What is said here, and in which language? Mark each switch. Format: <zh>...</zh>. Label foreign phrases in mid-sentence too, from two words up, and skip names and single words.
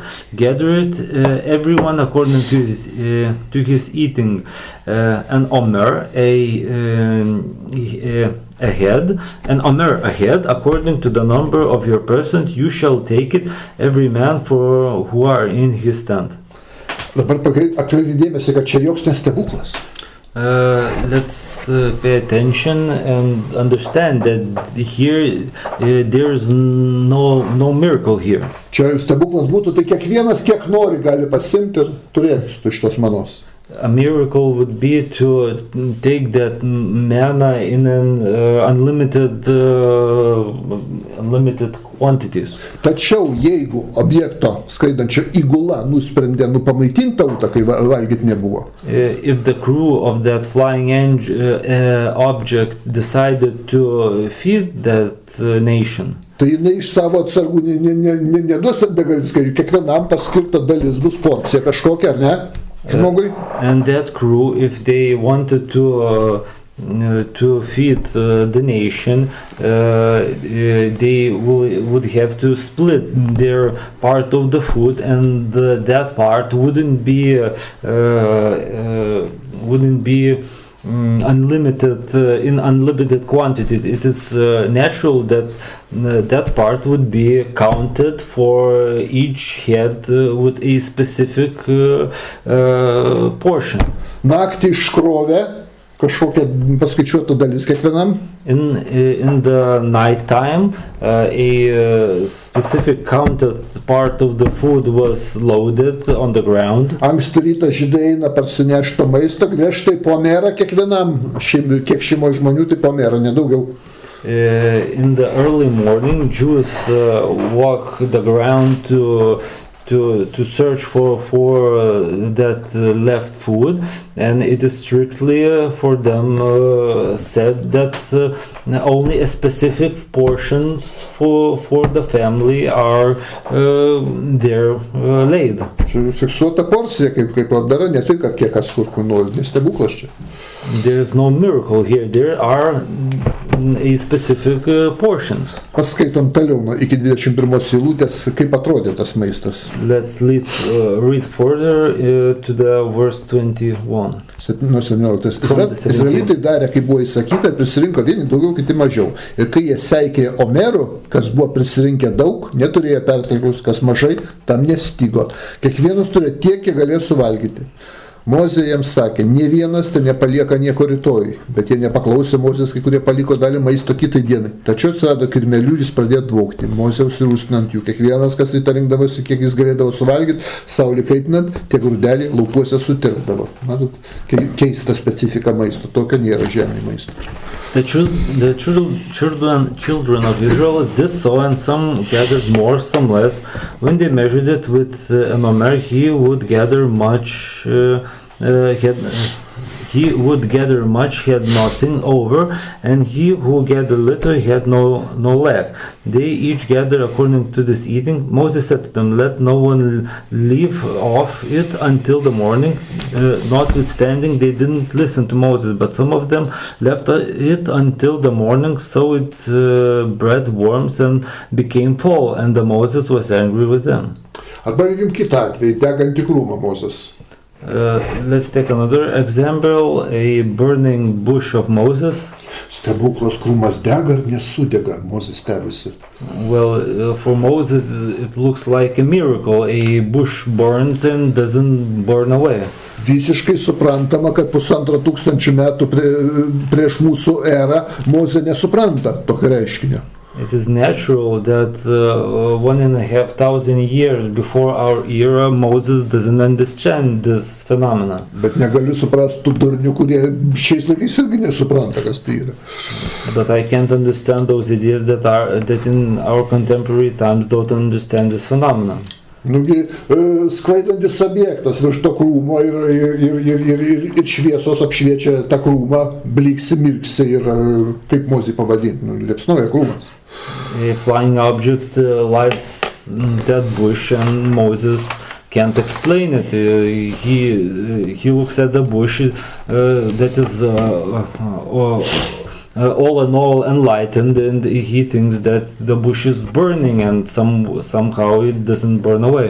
<en>Gather it, everyone according to his eating. An omer ahead, according to the number of your persons, you shall take it, every man for who are in his tent.</en> <lt>Dabar atkreipkite dėmesį, kad čia joks nestebuklas.</lt> <en>Let's pay attention and understand that here there's no miracle here.</en> <lt>Čia stebuklas būtų, tai kiekvienas kiek nori gali pasimti ir turėti iš tos manos.</lt> <en>A miracle would be to take that manna in an unlimited quantities.</en> <lt>Tačiau jeigu objekto skraidančio įgula nusprendė pamaitinti tautą, kai valgyti nebuvo.</lt> <en>If the crew of that flying object decided to feed that nation,</en> <lt>tai jinai iš savo atsargų neduos ten begalis skaičių, kiekvienam paskirta dalis bus porcija kažkokia, ar ne? Žmogui.</lt> <en>And that crew, if they wanted to feed the nation, they would have to split their part of the food, and that part wouldn't be unlimited in unlimited quantity. It is natural that that part would be counted for each head with a specific portion.</en> <lt>Naktį iškrovė kažkokia paskaičiuota dalis kiekvienam.</lt> <en>In the night time, a specific counted part of the food was loaded on the ground.</en> <lt>Anksti rytą žydai eina parsinešti maisto, griežtai po merą kiekvienam, kiek šeimos žmonių, tai po merą, nedaugiau.</lt> <en>In the early morning, Jews walk the ground to to search for that left food, and it is strictly for them said that only a specific portions for the family are there laid.</en> <lt>Fiksuota porcija, kaip labdara, ne tik, kad kiek kas kur nori, nes stebuklas čia.</lt> <en>There is no miracle here. There are a specific portions.</en> <lt>Paskaitom toliau iki 21 eilutės, kaip atrodė tas maistas.</lt> <en>Let's read further to the verse 21.</en> <lt>17. Izraelitai darė, kaip buvo įsakyta, prisirinko vieni daugiau, kiti mažiau. Ir kai jie seikė omerų, kas buvo prisirinkę daug, neturėjo pertekliaus, kas mažai, tam nestigo. Kiekvienas turėjo tiek, kiek galėjo suvalgyti. Mozė jiems sakė, nė vienas tai nepalieka nieko rytoj, bet jie nepaklausė Mozės, kai kurie paliko dalį maisto kitai dienai. Tačiau atsirado kirmelių ir jis pradėjo dvokti. Mozė užsirūstino ant jų. Kiekvienas, kas rytą rinkdavosi, kiek jis galėdavo suvalgyti, saulį kaitinant, tie grūdeliai laukuose sutirpdavo. Matot, keista specifika maisto. Tokio nėra žemė maisto.</lt> <en>The children of Israel did so, and some gathered more, some less. When they measured it with an omer, he would gather much. He would gather much, he had nothing over, and he who gathered little, he had no lack. They each gathered according to this eating. Moses said to them, let no one leave off it until the morning. Notwithstanding, they didn't listen to Moses, but some of them left it until the morning, so it bred worms and became full, and the Moses was angry with them.</en> <lt>Arba imkim kitą atvejį, degantį krūmą Mozės.</lt> <en>Let's take another example, a burning bush of Moses.</en> <lt>Stebuklas, krūmas dega ar nesudega, Mozės stebisi.</lt> <en>Well, for Moses it looks like a miracle. A bush burns and doesn't burn away.</en> <lt>Visiškai suprantama, kad 1500 metų prieš mūsų erą Mozė nesupranta tokio reiškinio.</lt> <en>It is natural that 1,500 years before our era, Moses doesn't understand this phenomenon.</en> <lt>Bet negaliu suprasti tų durnių, kurie šiais laikais irgi nesupranta, kas tai yra.</lt> <en>But I can't understand those idiots that in our contemporary times don't understand this phenomenon.</en> <lt>Nugi skraidantis objektas virš to krūmo ir šviesos apšviečia tą krūmą, bliksi, mirksi ir kaip Mozė pavadinti, liepsnoja krūmas.</lt> <en>A flying object lights that bush, and Moses can't explain it. He looks at the bush that is all in all enlightened, and he thinks that the bush is burning, and somehow it doesn't burn away.</en>